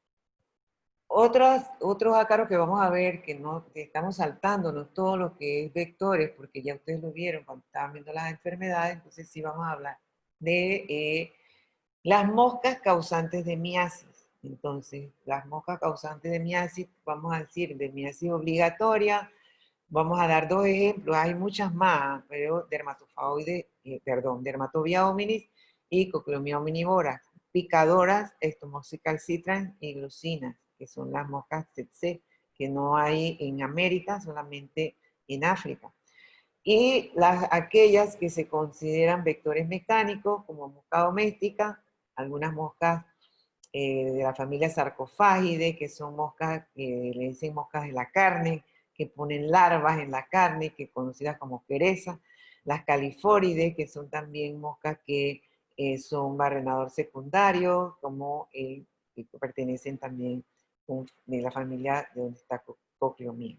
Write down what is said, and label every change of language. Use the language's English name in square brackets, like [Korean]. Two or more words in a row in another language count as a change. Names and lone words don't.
[Spanish] Otros ácaros que vamos a ver, que estamos saltándonos todo lo que es vectores, porque ya ustedes lo vieron cuando estaban viendo las enfermedades, entonces sí vamos a hablar de las moscas causantes de miasis. Entonces, las moscas causantes de miasis, vamos a decir, de miasis obligatoria, vamos a dar 2 ejemplos, hay muchas más, pero Dermatovia hominis y Cochleomia omnivora, picadoras, estomocicalcitran y glucinas, que son las moscas tsetse, que no hay en América, solamente en África. Y aquellas que se consideran vectores mecánicos, como mosca doméstica, algunas moscas de la familia Sarcophagidae, que son moscas, le dicen moscas de la carne, que ponen larvas en la carne, que conocidas como quereza, las califórides, que son también moscas que son barrenador secundario, como el que pertenecen también de la familia de donde está Cocleomia.